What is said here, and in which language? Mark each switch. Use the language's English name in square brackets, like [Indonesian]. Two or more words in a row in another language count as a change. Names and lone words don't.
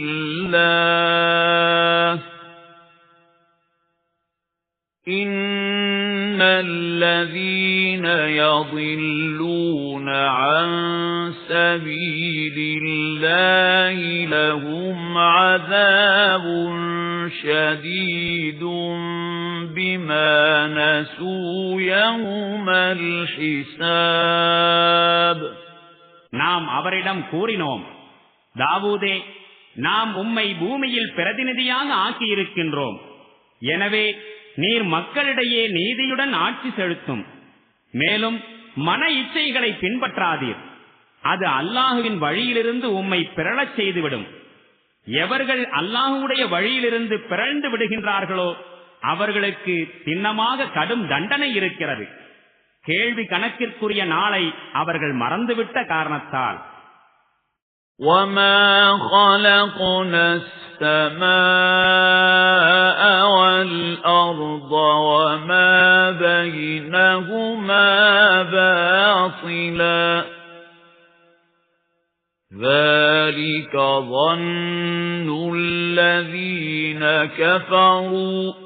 [Arabic] الله إن الذين يضلون عن سبيل الله لهم عذاب شديد بما نسوا يوم الحساب. [Tamil] நாம் அவரிடம் கூறினோம், தாவூதே, நாம் உம்மை பூமியில் பிரதிநிதியாக ஆக்கியிருக்கின்றோம். எனவே நீர் மக்களிடையே நீதியுடன் ஆட்சி செலுத்தும். மேலும் மன இச்சைகளை பின்பற்றாதீர். அது அல்லாஹுவின் வழியிலிருந்து உம்மை பிறழச் செய்துவிடும். எவர்கள் அல்லாஹுடைய வழியிலிருந்து பிறழ்ந்து விடுகின்றார்களோ அவர்களுக்கு திண்ணமாக கடும் தண்டனை இருக்கிறது. கேள்வி கணக்கிற்குரிய நாளை அவர்கள் மறந்துவிட்ட காரணத்தால். [Arabic] وَمَا خَلَقْنَا السَّمَاءَ وَالْأَرْضَ وَمَا بَيْنَهُمَا بَاطِلًا ذَلِكَ ظَنُّ الَّذِينَ كَفَرُوا